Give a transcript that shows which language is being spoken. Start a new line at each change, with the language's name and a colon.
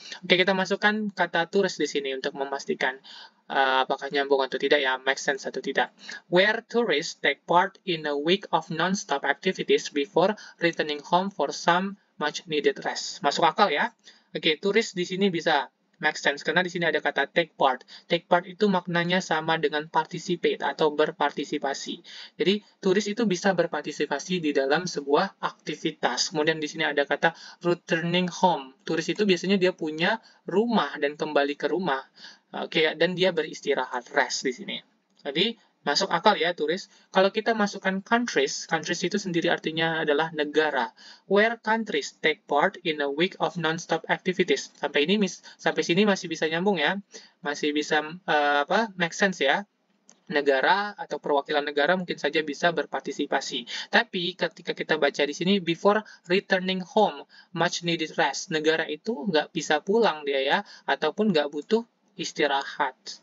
Indonesian: Oke, kita masukkan kata tourist di sini untuk memastikan apakah nyambung atau tidak ya,
English: make sense
Indonesian: atau tidak.
English: Where tourists take part in a week of non-stop activities before returning home for some much needed rest.
Indonesian: Masuk akal ya? Oke, turis di sini bisa
English: make sense
Indonesian: karena di sini ada kata take part. Take part itu maknanya sama dengan participate atau berpartisipasi. Jadi, turis itu bisa berpartisipasi di dalam sebuah aktivitas. Kemudian di sini ada kata returning home. Turis itu biasanya dia punya rumah dan kembali ke rumah. Oke, dan dia beristirahat, rest di sini. Jadi, masuk akal ya turis. Kalau kita masukkan countries itu sendiri artinya adalah negara.
English: Where countries take part in a week of non-stop activities.
Indonesian: Sampai sini masih bisa nyambung ya. Masih bisa
English: make sense
Indonesian: ya. Negara atau perwakilan negara mungkin saja bisa berpartisipasi. Tapi ketika kita baca di sini
English: before returning home, much needed rest.
Indonesian: Negara itu nggak bisa pulang dia ya, ataupun nggak butuh istirahat.